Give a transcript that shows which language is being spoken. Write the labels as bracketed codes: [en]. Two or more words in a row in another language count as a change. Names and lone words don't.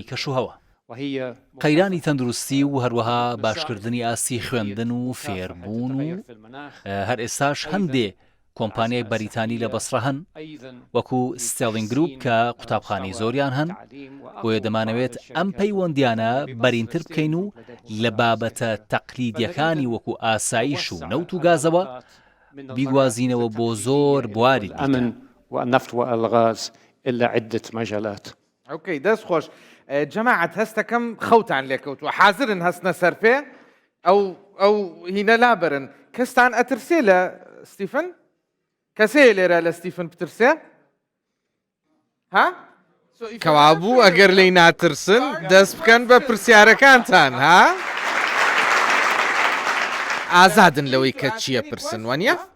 [ckb] کەشوهەوە قەیرانی تەندروستی و هەروەها باشکردنی ئاسی خوێندن و فێربوون و هەر ئێستاش هەندێ کۆمپانیای بەریتانی لە بەسرە هەن وەکو ستێڵینگ گروپ کە قوتابخانەی زۆریان هەن بۆیە دەمانەوێت ئەم پەیوەندیانە بەرینتر بکەین و لە بابەتە تەقلیدیەکانی وەکو ئاسایش و نەوت و گازەوە بیگوازینەوە بۆ زۆر بواری [ar] الأمن والنفط والغاز إلا عدة مجالات. [ckb] اوكي دەست خۆش جەماعەت هەستەکەم خەوتان لێکەوتووە حازرن هەستنە سەرپێ ئەو هینە لابرن کەستان ئەترسێ لە ستیفن کەسەیە لێرە لە ستیفن بترسێ ها کەوابوو ئەگەر لی ناترسن دەست بکەن بە پرسیارەکانتان ها ئازادن لەوەی کە چییە پرسن وانە